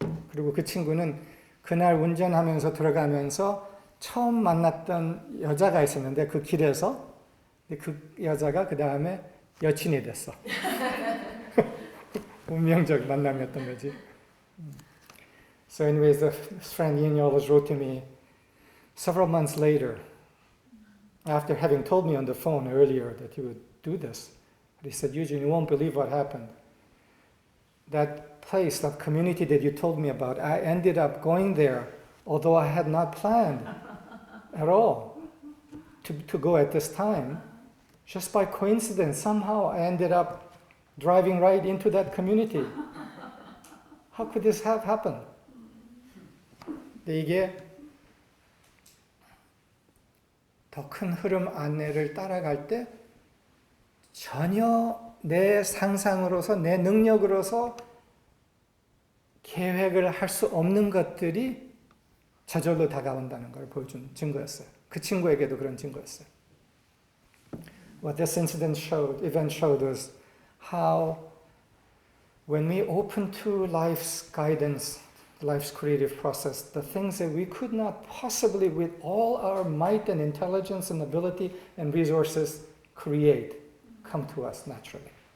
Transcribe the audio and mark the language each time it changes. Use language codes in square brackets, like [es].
[ko] 그리고 그 친구는 그날 운전하면서 들어가면서 처음 만났던 여자가 있었는데, 그 길에서 그 여자가 그 다음에 여친이 됐어. 운명적 만남이었던 거지. [en] So anyways, the friend Yin always wrote to me several months later, after having told me on the phone earlier that he would do this. He said, Eugene, you won't believe what happened. That place, that community that you told me about, I ended up going there, although I had not planned at all to go at this time. Just by coincidence, somehow I ended up driving right into that community. How could this have happened? [ko] 근데 이게 더 큰 흐름 안내를 따라갈 때 전혀 내 상상으로서, 내 능력으로서 계획을 할 수 없는 것들이 저절로 다가온다는 걸 보여준 증거였어요. 그 친구에게도 그런 증거였어요. [en] What this event showed was how when we open to life's guidance, life's creative process, the things that we could not possibly with all our might and intelligence and ability and resources create come to us naturally.